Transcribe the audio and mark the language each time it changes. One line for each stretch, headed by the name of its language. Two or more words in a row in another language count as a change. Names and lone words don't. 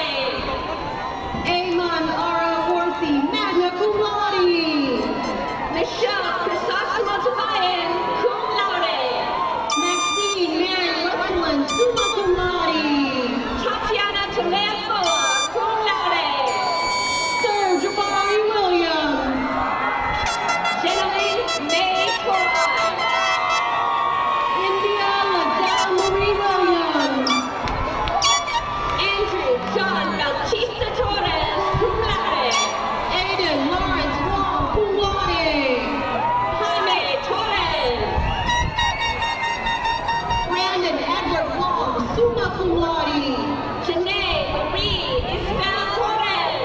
English: Amon Ara Horsey,
Latin: magna cum laude.
English: Michelle Chrysostom Tabayan,
Latin: cum laude.
English: Maxine Mary Westland,
Latin: summa cum laude.
English: Tatiana Telefoa,
Latin: cum laude.
English: Sir Jabari Williams. Jeneline May Torres. John Bautista Torres,
Latin: cum laude.
English: Aiden Lawrence Wong,
Latin: cum laude.
English: Jaime Torres. Brandon Edward Wong,
Latin: summa cum laude.
English: Janae Marie Isabel Torres.